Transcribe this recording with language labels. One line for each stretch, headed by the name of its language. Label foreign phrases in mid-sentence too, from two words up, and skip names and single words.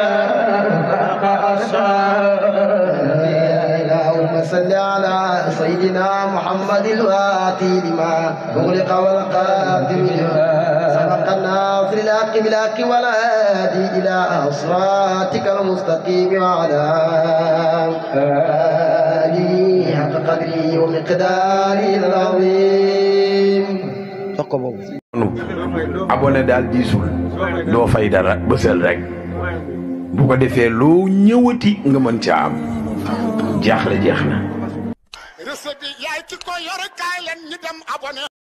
Arabic: اللهم صل على سيدنا محمد الواتي لما أغلق والقادم سبق الناصر الحق بالحق والهادي إلى صراطك المستقيم وعلى آله حق قدره ومقداره العظيم
Wolof: abonné daal diisul doo fay dara bësal rek bu ko defee loo ñëwati nga mën ca am jaaxle jeex na recette bi yaay ki ko yor kaay leen ñu dem abonné